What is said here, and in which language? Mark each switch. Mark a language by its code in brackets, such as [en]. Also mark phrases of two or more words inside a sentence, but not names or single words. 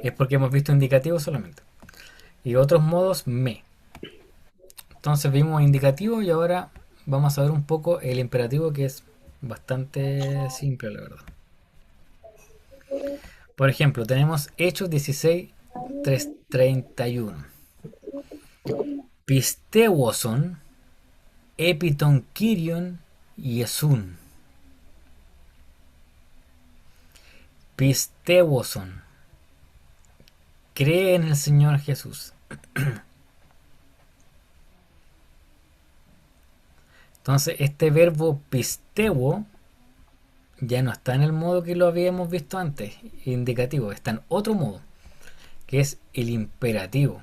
[es] Es porque hemos visto indicativo solamente. Y otros modos, me. Entonces vimos indicativo y ahora vamos a ver un poco el imperativo, que es bastante simple, la verdad. Por ejemplo, tenemos Hechos 16, 31. [el] Pistewoson, epiton Kyrion Yesun. Pistewoson. [es] Cree en el Señor Jesús. Entonces, este verbo pistewo ya no está en el modo que lo habíamos visto antes, indicativo, está en otro modo, que es el imperativo.